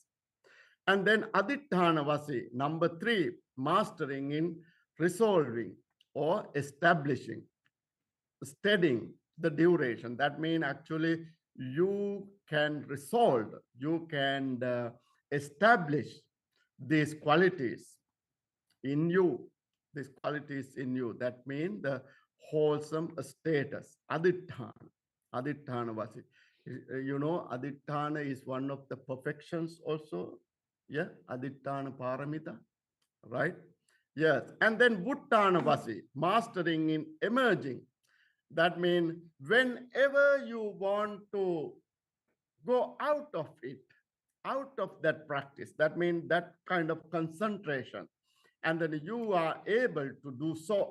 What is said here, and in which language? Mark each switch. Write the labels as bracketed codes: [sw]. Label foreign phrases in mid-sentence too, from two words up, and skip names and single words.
[en] And then adittanavasi, number three, mastering in resolving or establishing, steadying the duration. That means actually you can resolve, you can establish these qualities in you, these qualities in you. That means the wholesome status, [pi] aditthana, aditthana vasi. [en] Aditthana is one of the perfections also. Yeah, [pi] aditthana paramita, [en] right? Yes, and then [pi] vuttana vasi, [en] mastering in emerging. That means whenever you want to go out of it, out of that practice, that means that kind of concentration, and then you are able to do so.